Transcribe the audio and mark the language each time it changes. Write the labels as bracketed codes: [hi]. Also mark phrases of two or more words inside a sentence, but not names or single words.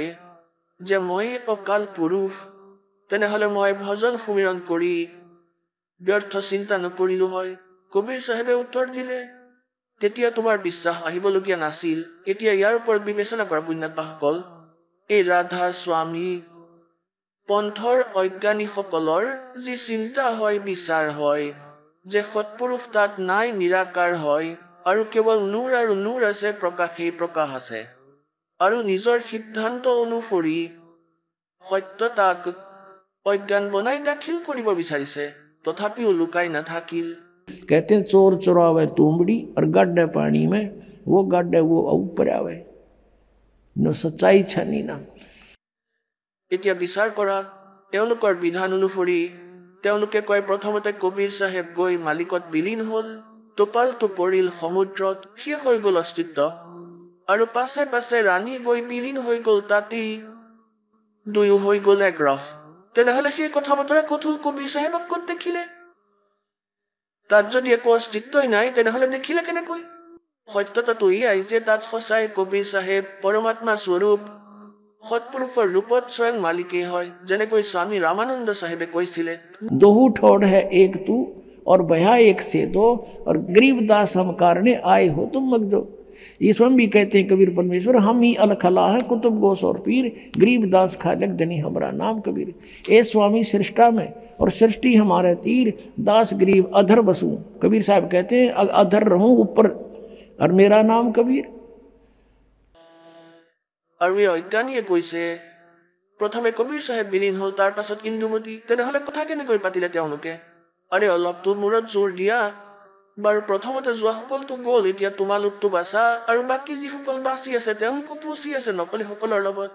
[as] যে মই অকাল পুৰুষ তেনেহলে মই ভজন সুমিৰণ কৰি ব্যৰ্থ চিন্তা নকৰিলো হয় কবীৰ চাহেবে উত্তৰ দিলে তেতিয়া তোমাৰ বিশ্বাস আহিবলগীয়া নাছিল এতিয়া ইয়াৰ ওপৰত বিবেচনা কৰা পুণ্যাত্মাসকল এই ৰাধা স্বামী পন্থৰ অজ্ঞানীসকলৰ যি চিন্তা হয় বিচাৰ হয় যে সৎপুৰুষ তাত নাই নিৰাকাৰ হয় আৰু কেৱল নূৰ আছে, প্ৰকাশ আছে। আৰু নিজৰ সিদ্ধান্ত অনুসৰি সত্যতাক অজ্ঞান বনাই দাখিল কৰিব বিচাৰিছে, তথাপিও লুকাই নাথাকিল। [hi] कहते हैं चोर चुरावे तुमड़ी और गड्ढे पानी में वो गड्ढे वो ऊपर आवे न सच्चाई छनी ना। [as] এতিয়া বিচাৰ কৰা তেওঁলোকৰ বিধান অনুসৰি তেওঁলোকে কয় প্ৰথমতে কবিৰ চাহেব গৈ মালিকত বিলীন হ'ল, টোপালটো পৰিল সমুদ্ৰত, শেষ হৈ গ'ল অস্তিত্ব। আৰু পাছে পাছে ৰাণী গৈ বিলীন হৈ গ'ল তাতেই, দুয়ো হৈ গ'ল এক ৰস। তেনেহ'লে সেই কথা বতৰা ক'ত হ'ল? কবিৰ চাহেবক ক'ত দেখিলে? তাত যদি একো অস্তিত্বই নাই তেনেহ'লে দেখিলে কেনেকৈ? সত্যতাটো এয়াই যে তাত সঁচাই কবিৰ চাহেব পৰমাত্মা স্বৰূপ সৎপুৰুষৰ ৰূপত স্বয়ং মালিকেই হয়, যেনেকৈ স্বামী ৰামানন্দ চাহেবে কৈছিলে। [hi] दोहू ठोड़ है एक तू और भया एक से दो और गरीबदास हम कारणे आए हो तुम मगदो। ये स्वयं भी कहते हैं कबीर परमेश्वर, हम ही अलखला है कुतुब गोस और पीर, गरीबदास खालक जनी हमारा नाम कबीर। ए स्वामी सृष्टा में और सृष्टि हमारे तीर, दास गरीब अधर बसूं। कबीर साहब कहते हैं अधर रहूं ऊपर और मेरा नाम कबीर। [as] আৰু এই অজ্ঞানীয়ে কৈছে প্ৰথমে কবিৰ চাহেব বিলীন হ'ল, তাৰ পাছত ইন্দুমতী। তেনেহ'লে কথা কেনেকৈ পাতিলে তেওঁলোকে? আৰে অলপতো মূৰত জোৰ দিয়া। বাৰু প্ৰথমতে যোৱাসকলতো গ'ল, এতিয়া তোমালোকতো বাচা, আৰু বাকী যিসকল বাচি আছে তেওঁলোকো পচি আছে নকলিসকলৰ লগত।